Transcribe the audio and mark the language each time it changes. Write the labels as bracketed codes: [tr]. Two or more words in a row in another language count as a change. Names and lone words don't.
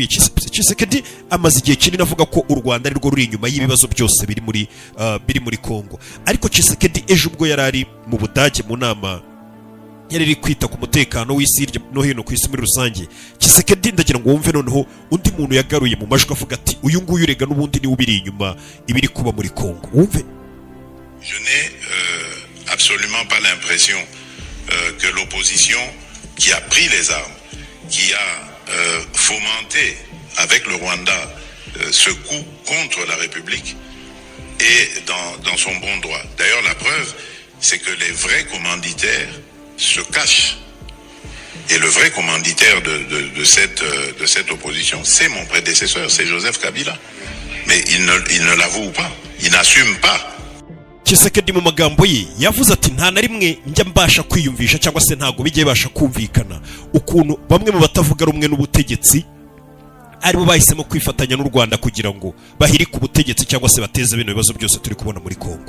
[rw] Tshisekedi amaze igihe kinini avuga ko u Rwanda ari rwo ruri inyuma y'ibibazo byose biri muri Kongo, ariko Tshisekedi ejo ubwo yari ari mu Budage mu nama yari iri kwita ku mutekano w'isi hirya no hino ku isi muri rusange, Tshisekedi ndagira ngo wumve noneho undi muntu yagaruye mu majwi avuga ati uyu nguyu urega n'ubundi niwe ubiri inyuma ibiri kuba muri Kongo. Wumve. [fr] Je n'ai absolument pas l'impression que l'opposition qui a pris les armes, qui a fomenté avec le Rwanda ce coup contre la République est dans son bon droit. D'ailleurs, la preuve, c'est que les vrais commanditaires se cachent Et le vrai commanditaire de cette opposition, c'est mon prédécesseur, c'est Joseph Kabila. Mais il ne l'avoue pas, il n'assume pas. [rw] Tshisekedi mu magambo ye yavuze ati nta na rimwe njya mbasha kwiyumvisha cyangwa se ntago bijye basha kumvikana ukuntu bamwe mu batavuga rumwe n'ubutegetsi aribo bahisemo kwifatanya n'u Rwanda kugira ngo bahirike ubutegetsi cyangwa se bateze bino bibazo byose turi kubona muri Kongo.